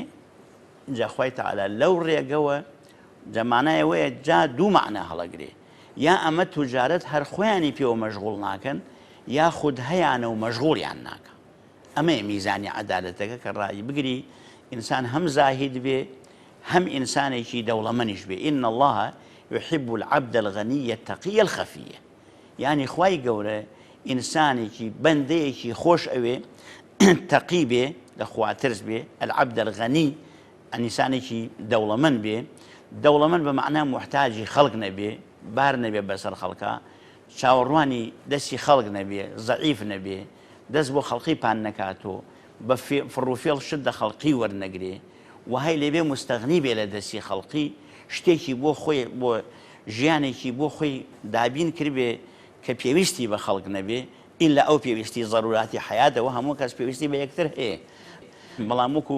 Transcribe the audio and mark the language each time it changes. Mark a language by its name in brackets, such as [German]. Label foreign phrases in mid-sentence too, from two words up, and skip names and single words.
[Central Kurdish] جا خوای تەعالا لەو ڕێگەوە جەمانایەوەیە جا دوو معنە هەڵەگرێ، یا ئەمە توجارەت هەر خۆیانی پێوە مەشغوڵ ناکەن، یا خود هەیانە و مەشغوڵیان ناکە. ئەمەیە میزانی عەدالەتەکە کە ڕای بگری ئینسان هەم زاهید بێ هەم ئینسانێکی دەوڵەمەنیش بێ. [Arabic] ئین الله يحب العبد الغني التقي الخفي. [Central Kurdish] یعنی خوای گەورە ئینسانێکی بەندەیەکی خۆش ئەوێ تەقی بێ، لە خوا ترس بێ، [Arabic] العبد الغني [Central Kurdish] ئینسانێکی دەوڵەمەند بێ. دەوڵەمەند بە معنای محتاجی خەڵک نەبێ، بار نەبێ بەسەر خەڵکە، چاوەڕوانی دەستی خەڵک نەبێ، زەعیف نەبێ، دەست بۆ خەڵقی پان نەکاتۆ، بە فڕوفێڵ شت لە خەڵقی وەرنەگرێ، وهی لێبێ مستەغنی بێ لە دەستی خەڵقی شتێکی بۆ خۆی بۆ ژیانێکی بۆ خۆی دابین کردبێ کە پێویستی بە خەڵک نەبێ ئیلا ئەو پێویستی ضروراتی حیاتەوە هەموو کەس پێویستی بە یەکتر هەیە بەڵام